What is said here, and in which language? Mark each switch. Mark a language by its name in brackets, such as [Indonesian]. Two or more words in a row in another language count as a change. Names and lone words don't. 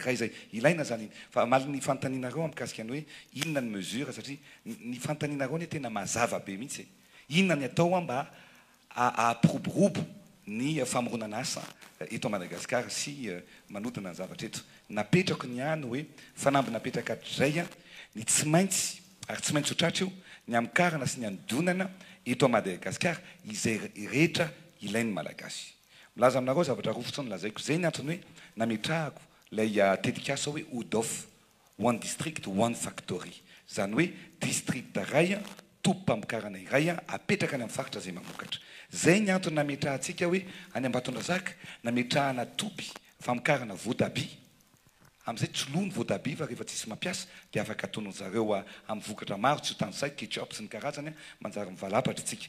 [Malagasy] raha izay ilaina zany fa mali ny fantaninareo amikasika ny hoe inona ny mesure satria ny fantaninareo ny tena mazava be mihitsy inona ny atao mba ahampiroborobo ny famoronana asa eto Madagasikara sy manodina ny zavatra eto napetrako ny any hoe fanamby napetraka hatrizay ny tsy maintsy ary tsy maintsy hotratra io ny amikarana sy ny anodonana eto Madagasikara izay rehetra ilainy malagasy. Milaza aminareo zavatra roa fotsiny lazaiko zay ny antony hoe nametrahako lay tetikasa hoe ODOF [English] one district one factory [Malagasy] zany hoe district ray tompam-pamokarana iray apetraka any amin'ny faritra zay mamokatra. Zay ny antony nametrahantsika hoe any Ambatondrazaka nametrahana topy famokarana voatabia amin'izay tsy lo ny voatabia fa rehefa tsisy mampiasa dia afaka atonony zareo amin'ny vokatra maro tsy ho tanysaika ketchup sy ny karazany manjary mivalapatra itsika.